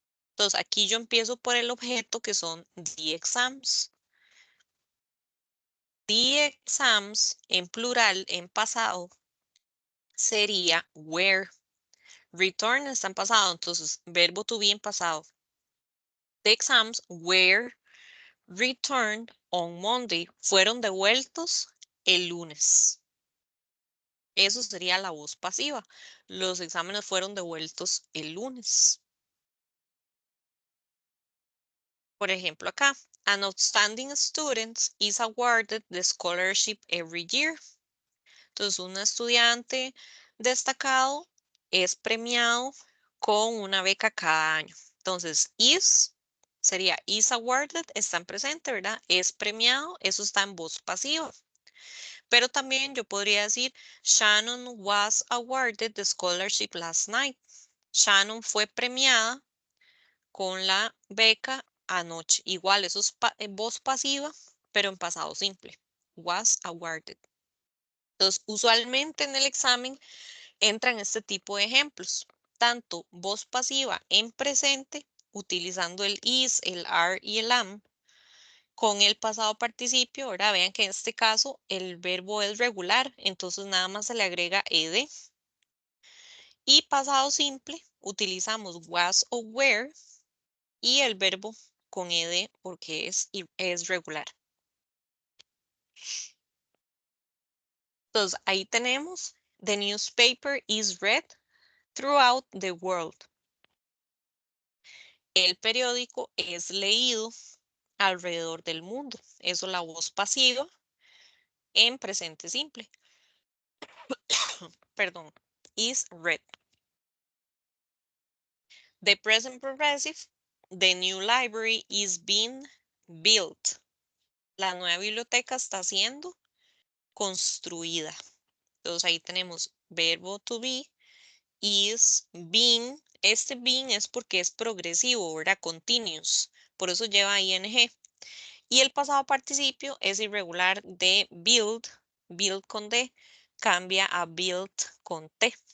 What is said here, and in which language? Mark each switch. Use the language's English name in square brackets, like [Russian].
[Spanish] Entonces, aquí yo empiezo por el objeto que son the exams. The exams en plural, en pasado, sería were. Return está en pasado, entonces verbo to be en pasado. [English] The exams were returned on Monday. [Spanish] Fueron devueltos el lunes. Eso sería la voz pasiva. Los exámenes fueron devueltos el lunes. [English] Por ejemplo, acá, an outstanding student is awarded the scholarship every year. [Spanish] Entonces, un estudiante destacado es premiado con una beca cada año. Entonces, is sería is awarded, está en presente, ¿verdad? Es premiado, eso está en voz pasiva. Pero también yo podría decir, Shannon was awarded the scholarship last night. Shannon fue premiada con la beca anoche. Igual, eso es voz pasiva, pero en pasado simple. Was awarded. Entonces, usualmente en el examen entran este tipo de ejemplos. Tanto voz pasiva en presente, utilizando el is, el are y el am, con el pasado participio. Ahora vean que en este caso el verbo es regular, entonces nada más se le agrega ed. Y pasado simple, utilizamos was o were y el verbo con ed porque es regular. [English] Entonces ahí tenemos, the newspaper is read throughout the world. [Spanish] El periódico es leído alrededor del mundo. Eso es la voz pasiva en presente simple. [English] Perdón, is read. The present progressive, the new library is being built. [Spanish] La nueva biblioteca está siendo construida. Entonces ahí tenemos verbo to be, is being. Este being es porque es progresivo, ¿verdad? Continuous. Por eso lleva ing. Y el pasado participio es irregular de build, build con D, cambia a built con T.